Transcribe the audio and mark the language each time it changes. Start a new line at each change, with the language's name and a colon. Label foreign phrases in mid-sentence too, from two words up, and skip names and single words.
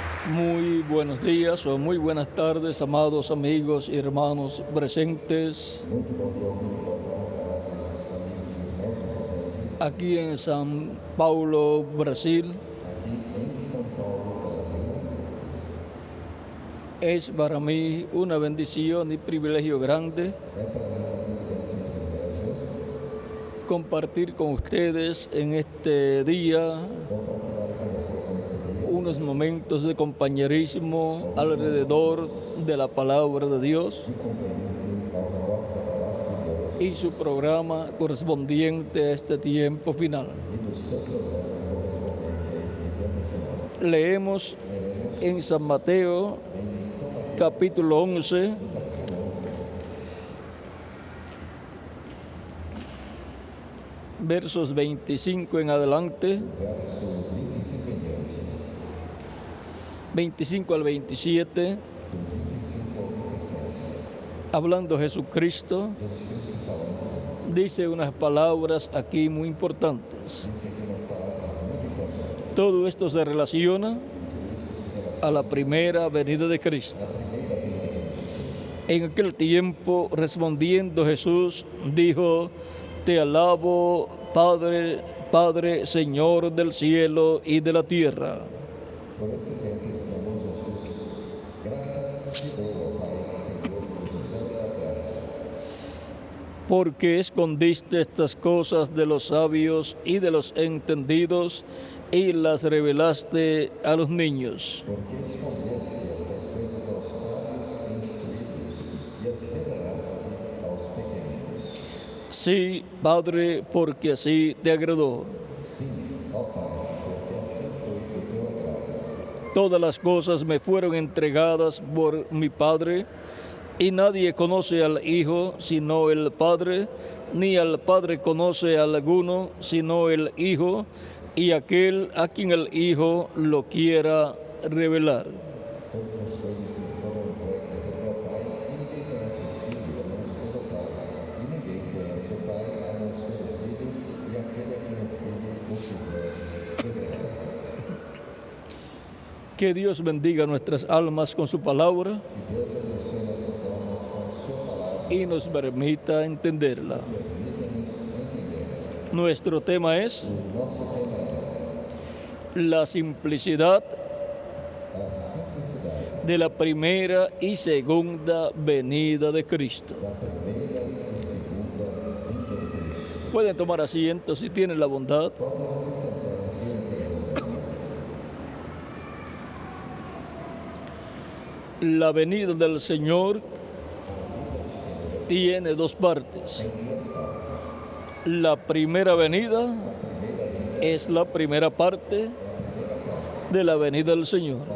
Spanish: Muy buenos días o muy buenas tardes, amados amigos y hermanos presentes
Portuguese: Muito bom dia, muito boa tarde, amados amigos e irmãos presentes
Spanish: aquí en San Paulo, Brasil.
Portuguese: aqui em São Paulo, Brasil.
Spanish: Es para mí una bendición y privilegio grande
Portuguese: É para mim uma privilégio e privilégio
Spanish: compartir con ustedes en este día
Portuguese: compartilhar com vocês nesse dia
Spanish: unos momentos de compañerismo alrededor de la palabra de Dios
Portuguese: de companheirismo ao redor da palavra de Deus
Spanish: y su programa correspondiente a este tiempo final.
Portuguese: e do seu programa correspondente a esse tempo final.
Spanish: Leemos en San Mateo,
Portuguese: Em São Mateus,
Spanish: capítulo 11,
Portuguese: capítulo 11,
Spanish: versos 25 en adelante,
Portuguese: verso 25 em diante,
Spanish: 25 al 27,
Portuguese: do 25 ao 27.
Spanish: hablando Jesucristo,
Portuguese: Jesus Cristo falando,
Spanish: dice unas palabras aquí muy importantes.
Portuguese: diz aqui umas palavras muito importantes.
Spanish: Todo esto se relaciona
Portuguese: Isto se relaciona
Spanish: a la primera venida de Cristo.
Portuguese: à primeira vinda de Cristo.
Spanish: En aquel tiempo, respondiendo Jesús, dijo: Te alabo, Padre, Padre, Señor del cielo y de la tierra,
Portuguese: Por esse tempo exclamou Jesus: Graças te dou, ó Pai, Senhor do céu e da terra,
Spanish: porque escondiste estas cosas de los sabios y de los entendidos y las revelaste a los niños.
Portuguese: porque escondeste estas coisas aos sábios e instruídos e as revelaste aos pequeninos.
Spanish: Sí, Padre, porque así te agradó.
Portuguese: Sim, ó Pai, porque assim foi do teu agrado.
Spanish: Todas las cosas me fueron entregadas por mi Padre, y nadie conoce al Hijo sino el Padre, ni al Padre conoce a alguno sino el Hijo, y aquel a quien el Hijo lo quiera revelar.
Portuguese: Todas as coisas me foram entregues por teu Pai, e ninguém conhece o Filho a não ser o Pai, e ninguém conhece o Pai a não ser o Filho, e aquele a quem o Filho o quiser revelar.
Spanish: Que Dios bendiga nuestras almas con su palabra
Portuguese: Que Deus abençoe nossas almas com a sua palavra.
Spanish: y nos permita entenderla.
Portuguese: Permita-nos entender.
Spanish: Nuestro tema es
Portuguese: O nosso tema é
Spanish: la simplicidad
Portuguese: a simplicidade
Spanish: de la primera y segunda venida de Cristo.
Portuguese: da primeira e segunda vinda de Cristo.
Spanish: Pueden tomar asiento si tienen la bondad.
Portuguese: Podem se sentar aqui no
Spanish: La venida del Señor tiene dos partes. La primera venida es la primera parte de la venida del Señor.